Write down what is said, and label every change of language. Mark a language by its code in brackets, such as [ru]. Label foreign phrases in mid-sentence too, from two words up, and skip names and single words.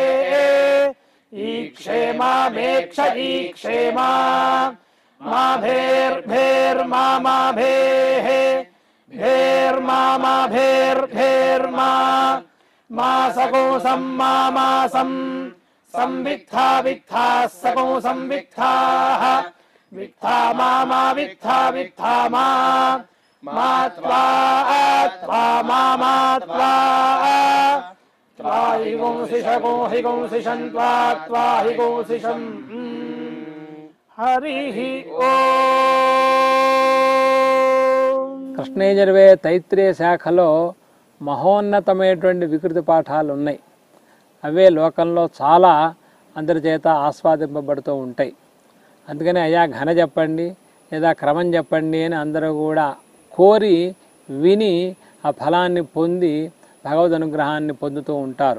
[sa] ईक्षे मामेक्ष ईक्षे माभेर्भेर्मा माभेः भेर्मा भेर्भेर्मा मासकोसं मासं संवित्था वित्था सकोसं वित्थाः वित्था मा वित्था वित्था मा त्वा मा त्वा हि गोंसिषको हि गोंसिषं त्वा हि गोंसिषं हरिः ओम्. [te] కృష్ణయజుర్వేద తైత్రేయ శాఖలో మహోన్నతమైనటువంటి వికృతి పాఠాలు ఉన్నాయి. అవే లోకంలో చాలా అందరి చేత ఆస్వాదింపబడుతూ ఉంటాయి. అందుకని అయ్యా ఘన చెప్పండి లేదా క్రమం చెప్పండి అని అందరూ కూడా కోరి విని ఆ ఫలాన్ని పొంది భగవద్ అనుగ్రహాన్ని పొందుతూ ఉంటారు.